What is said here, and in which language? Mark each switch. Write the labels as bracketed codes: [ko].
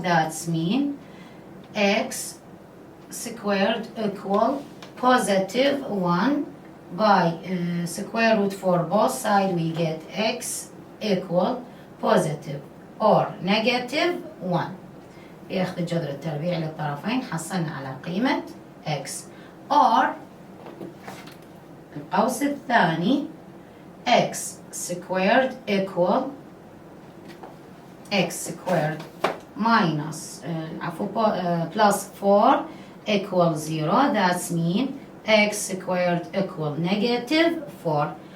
[en] That's mean x squared equal positive 1 by square root for both sides we get x equal positive or negative 1. [ar] بأخذ الجذر التربيعي للطرفين حصلنا على قيمة x. [en] or [ar] القوس الثاني [en] x squared equal x squared minus plus 4 equal 0. That's mean x squared equal negative 4.